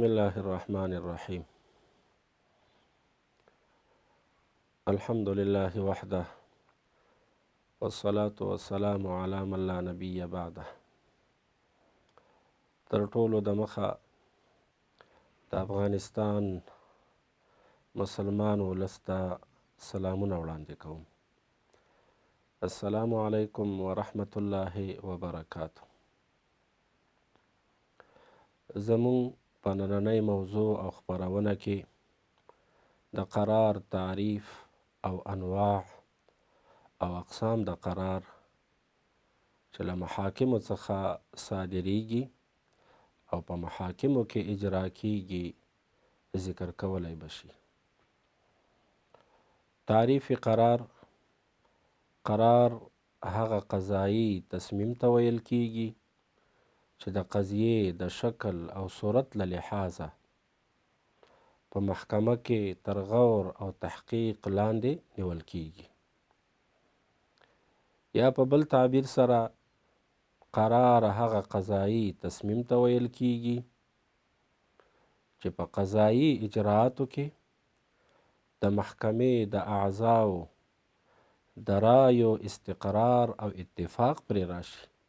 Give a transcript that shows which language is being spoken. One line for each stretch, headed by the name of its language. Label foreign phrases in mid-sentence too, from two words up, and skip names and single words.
Arabic: الله الرحمن الرحيم. الحمد لله وحده والصلاة والسلام على من لا نبي بعده.
Pashto: تر ټولو د مخه د افغانستان مسلمان ولس ته سلامونه وړاندې کوم.
Arabic: السلام علیکم ورحمة الله وبرکاته.
Pashto: زمون په نننۍ موضوع او خپرونه کې د قرار تعریف او انواع او اقسام د قرار چې له محاکمو څخه صادریږي او په محاکمو کې اجرا کیږي ذکر کولی بشي. تعریف قرار: قرار هغه قضایی تصمیم ته ویل کیږي چې د قضیې د شکل او صورت له لحاظه په محکمه کې تر غور او تحقیق لاندې نیول کیږي. یا په بل تعبیر سره قرار هغه قضایی تصمیم ته ویل کیږي چې په قضایی اجرااتو کې د محکمې د اعضاو د رایو استقرار او اتفاق پرې راشي.